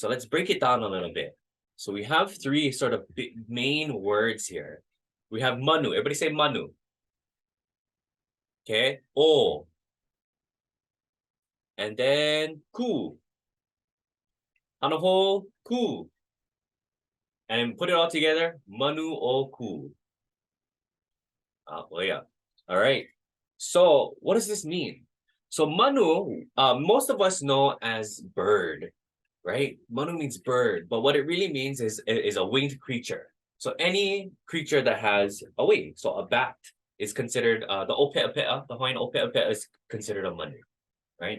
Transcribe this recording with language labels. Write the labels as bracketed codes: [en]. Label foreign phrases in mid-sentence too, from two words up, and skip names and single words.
[en] So let's break it down a little bit. So we have three sort of big main words here. We have Manu. Everybody say Manu. Okay. O. And then Ku. Hanaho Ku. And put it all together. Manu o Ku. Oh yeah. All right. So what does this mean? So Manu, most of us know as bird, right? Manu means bird, but what it really means is a winged creature. So any creature that has a wing, so a bat is considered the ope'apea, the Hawaiian ope'apea is considered a Manu, right?